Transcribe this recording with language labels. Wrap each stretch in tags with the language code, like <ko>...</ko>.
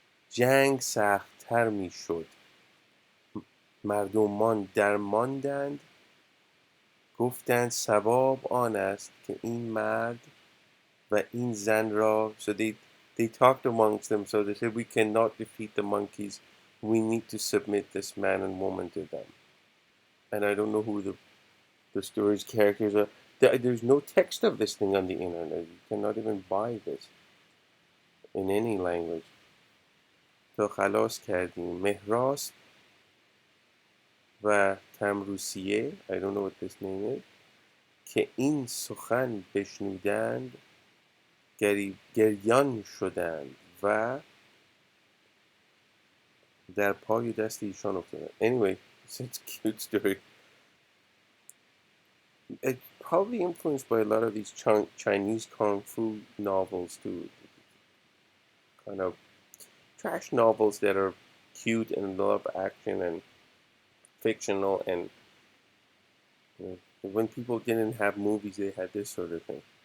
<fa>جنگ سختتر می شد. مردمان درماندند گفتند صواب آن است که این مرد و این زن را.</fa> <en>So they talked amongst them, so they said, we cannot defeat the monkeys, we need to submit this man and woman to them. And I don't know who the story's characters are. There's no text of this thing on the internet. You cannot even buy this in any language.</en> <fa>تا خلاص کردیم مهراست و تمروسیه.</fa> <en>I don't know what this name is.</en> <fa>که این سخن بشنودند گریان شدند و در پای دست ایشان افتادند.</fa> <en>Anyway, it's a cute story. It's probably influenced by a lot of these Chinese kung fu novels too. Kind of trash novels that are cute and a lot of action and fictional, and when people didn't have movies, they had this sort of thing.</en>